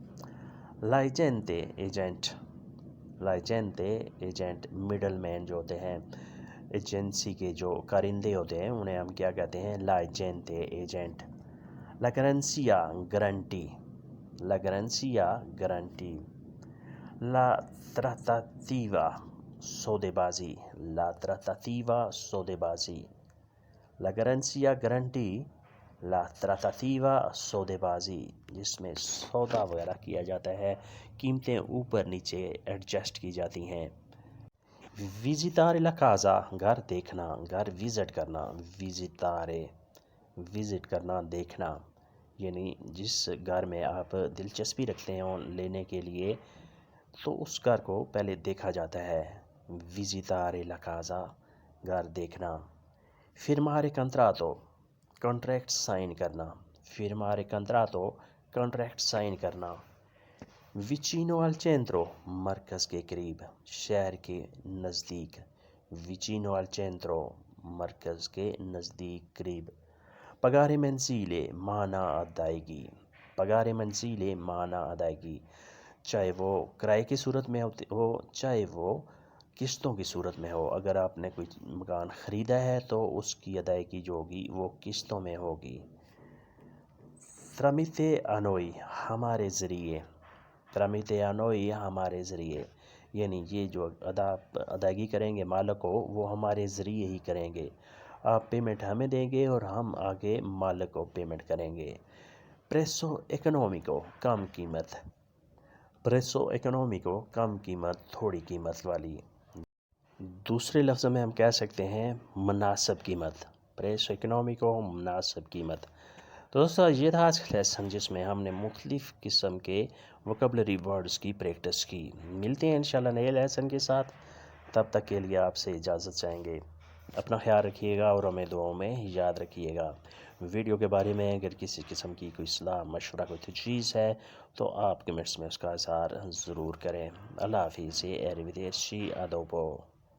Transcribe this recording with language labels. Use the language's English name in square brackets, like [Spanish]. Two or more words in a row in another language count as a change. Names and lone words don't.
[Urdu] l'agente ایجنٹ، l'agente ایجنٹ مڈل مین جو ہوتے ہیں، ایجنسی کے جو کارندے ہوتے ہیں انہیں ہم کیا کہتے ہیں، l'agente ایجنٹ، [Italian] la garanzia [Urdu] گارنٹی، [Italian] la garanzia [Urdu] گارنٹی، [Italian] la trattativa [Urdu] سودے بازی، [Italian] la trattativa [Urdu] سودے بازی، [Italian] la garanzia [Urdu] گارنٹی، [Italian] la trattativa [Urdu] سودے بازی جس میں سودا وغیرہ کیا جاتا ہے، قیمتیں اوپر نیچے ایڈجسٹ کی جاتی ہیں، [Italian] visitare la casa [Urdu] گھر دیکھنا، گھر وزٹ کرنا، visitare وزٹ کرنا دیکھنا، یعنی جس گھر میں آپ دلچسپی رکھتے ہیں لینے کے لیے تو اس گھر کو پہلے دیکھا جاتا ہے، [Italian] visitare la casa [Urdu] گھر دیکھنا، [Italian] firmare contratto [Urdu] کانٹریکٹ سائن کرنا، [Italian] firmare contratto [Urdu] کانٹریکٹ سائن کرنا، [Italian] vicino al centro [Urdu] مرکز کے قریب، شہر کے نزدیک، [Italian] vicino al centro [Urdu] مرکز کے نزدیک قریب، [Italian] pagare mensile [Urdu] ماہانہ ادائیگی، [Italian] pagare mensile [Urdu] ماہانہ ادائیگی، چاہے وہ کرائے کی صورت میں ہو چاہے وہ قسطوں کی صورت میں ہو، اگر آپ نے کوئی مکان خریدا ہے تو اس کی ادائیگی جو ہوگی وہ قسطوں میں ہوگی، [Italian] tramite a noi [Urdu] ہمارے ذریعے، [Italian] tramite a noi [Urdu] ہمارے ذریعے، یعنی یہ جو ادائیگی کریں گے مالک کو وہ ہمارے ذریعے ہی کریں گے، آپ پیمنٹ ہمیں دیں گے اور ہم آگے مالک کو پیمنٹ کریں گے، [Italian] prezzo economico [Urdu] کم قیمت، [Italian] prezzo economico [Urdu] کم قیمت تھوڑی قیمت والی، دوسرے لفظ میں ہم کہہ سکتے ہیں مناسب قیمت، [Italian] prezzo economico [Urdu] مناسب قیمت۔ تو دوستو یہ تھا آج کا لیسن جس میں ہم نے مختلف قسم کے [English] vocabulary words [Urdu] کی پریکٹس کی، ملتے ہیں انشاءاللہ نئے لیسن کے ساتھ، تب تک کے لیے آپ سے اجازت چاہیں گے، اپنا خیال رکھیے گا اور ہمیں دعاؤں میں یاد رکھیے گا، ویڈیو کے بارے میں اگر کسی قسم کی کوئی صلاح مشورہ کوئی تجویز ہے تو آپ کمنٹس میں اس کا اظہار ضرور کریں، اللہ حافظ، [Italian] arrivederci a dopo۔